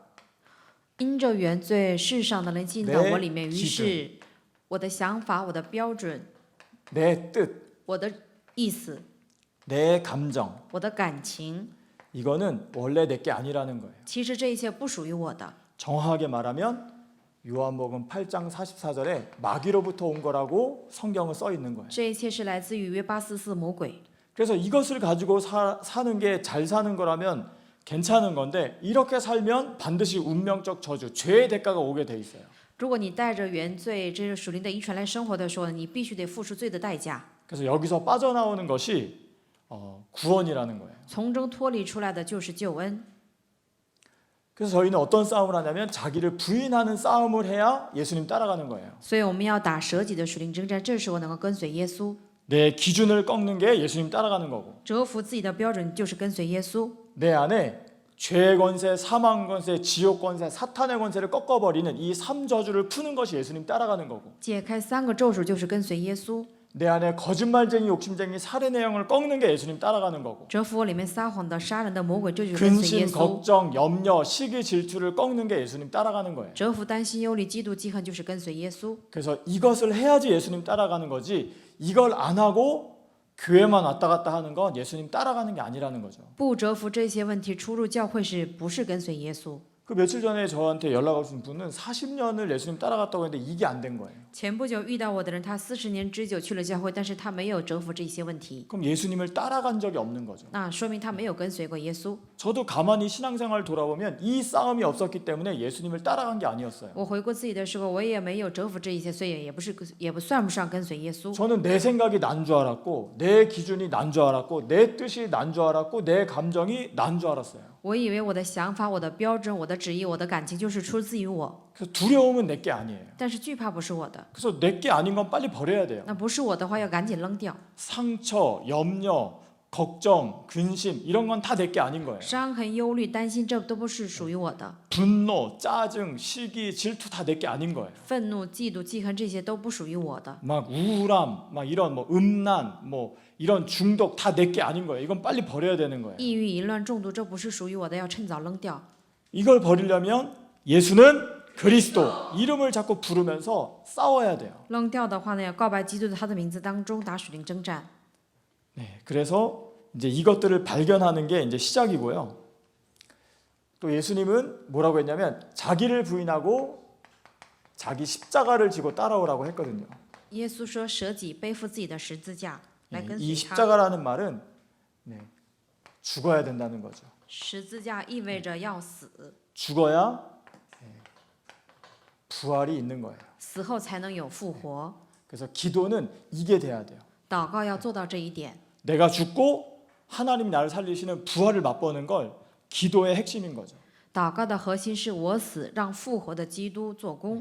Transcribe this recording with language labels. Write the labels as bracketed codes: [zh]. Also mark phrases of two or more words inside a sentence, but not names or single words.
[zh] 因着原罪，世上的人进到我里面，于 [ko] 내 [zh] 是我的想法、我的标准、 [ko] 내 뜻, [zh] 我的意思、 [ko] 내 감정, [zh] 我的感情， [ko] 이거는 원래 내게 아니라는 거예요. [zh] 其实这一切不属于我的。 [ko] 정확하게 말하면 요한복음 8장 44절에 마귀로부터 온 거라고 성경은 써 있는 거예요. [zh] 这一切是来自于约巴44魔鬼。 [ko] 그래서 이것을 가지고 사는 게 잘 사는 거라면 괜찮은 건데 이렇게 살면 반드시 운명적 저주, 죄의 대가가 오게 돼 있어요. [zh] 如果你带着原罪，这是属灵的遗传来生活的时候，你必须得付出罪的代价。 [ko] 그래서 여기서 빠져나오는 것이 구원이라는 거예요. [zh] 从中脱离出来的就是救恩。 [ko] 그래서 저희는 어떤 싸움을 하냐면 자기를 부인하는 싸움을 해야 예수님 따라가는 거예요. [zh] 所以我们要打舍己的属灵征战，这时候能够跟随耶稣。 [ko] 내 기준을 꺾는 게 예수님 따라가는 거고 [zh] 折服自己的标准就是跟随耶稣。 [ko] 내 안에 죄의 권세, 사망 권세, 지옥 권세, 사탄의 권세를 꺾어버리는 이 3저주를 푸는 것이 예수님 따라가는 거고 [zh] 解开3个咒诅就是跟随耶稣。 [ko] 내 안에 거짓말쟁이, 욕심쟁이, 살인의 영을 꺾는 게 예수님 따라가는 거고 [zh] 折服我里面撒谎的、杀人的魔鬼，这就是跟随耶 [ko] 근심, [zh] 稣。 [ko] 걱정, 염려, 시기, 질투를 꺾는 게 예수님 따라가는 거예요. [zh] 折服担心、忧虑、嫉妒、记恨，就是跟随耶稣。 [ko] 그래서 이것을 해야지 예수님 따라가는 거지 이걸 안 하고 교회만 왔다 갔다 하는 건 예수님 따라가는 게 아니라는 거죠. [zh] 不折服这些问题，出入教会是不是跟随耶稣？ [ko] 그 며칠 전에 저한테 연락 오신 분은 40년을 예수님 따라갔다고 했는데 이게 안 된 거예요. [zh] 前不久遇到我的人，他40年之久去了教会，但是他没有折服这些问题， [ko] 그럼 예수님을 따라간 적이 없는 거죠. [zh] 那说明他没有跟随过耶稣。 [ko] 저도 가만히 신앙생활 돌아보면 이 싸움이 없었기 때문에 예수님을 따라간 게 아니었어요. [zh] 我回顾自己的时候，我也没有折服这一些，所以也不算不上跟随耶稣。 [ko] 저는 내 생각이 난 줄 알았고 내 기준이 난 줄 알았고 내 뜻이 난 줄 알았고 내 감정이 난 줄 알았어요. [zh] 我以为我的想法、我的标准、我的旨意、我的感情就是出自于我， [ko] 그래서 두려움은 내게 아니에요. [zh] 但是惧怕不是我的， [ko] 그래서 내게 아닌 건 빨리 버려야 돼요. [zh] 那不是我的话要赶紧扔掉。 [ko] 상처, 염려, 걱정, 근심 이런 건 다 내게 아닌 거예요. [zh] 伤痕、忧虑、担心，这都不是属于我的。 [ko] 분노, 짜증, 시기, 질투 다 내게 아닌 거예요. [zh] 愤怒、嫉妒、记恨，这些都不属于我的。 [ko] 막 우울함, 막 이런 뭐 음란, 뭐 이런 중독 다 내게 아닌 거예요. 이건 빨리 버려야 되는 거예요. [zh] 抑郁、淫乱、中毒，这不是属于我的，要趁早扔掉。 [ko] 이걸 버리려면 예수는 그리스도 이름을 자꾸 부르면서 싸워야 돼요. [zh] 扔掉的话呢，要告白基督的他的名字当中打属灵征战。 [ko] 네, 그래서 이제 이것들을 발견하는 게 이제 시작이고요. 또 예수님은 뭐라고 했냐면 자기를 부인하고 자기 십자가를 지고 따라오라고 했거든요. [zh] 耶稣说：“舍己，背负自己的十字架来跟 [ko] 이 [zh] 随他。 [ko] 십자가라는 말은 네, 죽어야 된다는 거죠. [zh] 十字架意味着要死， [ko] 죽어야 부활이 있는 거예요. [zh] 死后才能有复活。 [ko] 그래서 기도는 이게 돼야 돼요. [zh] 祷告要做到这一点。 [ko] 내가 죽고 하나님이 나를 살리시는 부활을 맛보는 걸 기도의 핵심인 거죠. [zh] 祷告的核心是我死，让复活的基督做工。